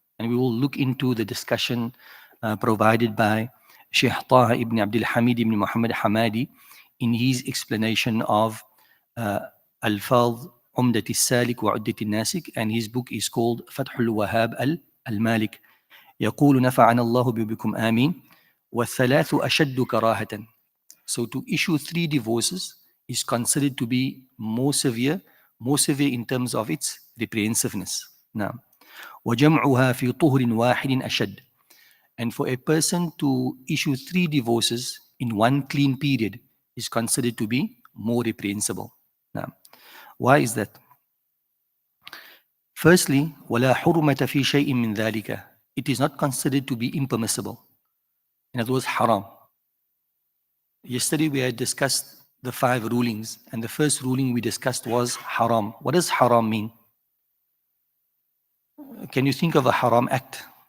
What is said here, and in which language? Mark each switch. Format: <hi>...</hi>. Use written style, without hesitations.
<en>And we will look into the discussion provided by Sheikh Taha ibn Abdul Hamid ibn Muhammad Hamadi in his explanation of Alfaz Umdat al-Salik wa Uddat al-Nasik, and his book is called Fathul Wahab al-Malik.</en> <ar>يقول نفعنا الله بكم آمين والثلاث أشد كراهة.</ar> <en>So to issue 3 divorces is considered to be more severe in terms of its reprehensiveness.</en> <ar>Now, وجمعها في طهر واحد أشد.</ar> <en>And for a person to issue 3 divorces in one clean period is considered to be more reprehensible. Now, why is that?</en> <ar>Firstly, وَلَا حُرْمَةَ فِي شَيْءٍ مِّن ذَلِكَ.</ar> <en>It is not considered to be impermissible. In other words, haram. Yesterday we had discussed the 5 rulings, and the first ruling we discussed was haram. What does haram mean? Can you think of a haram act?</en>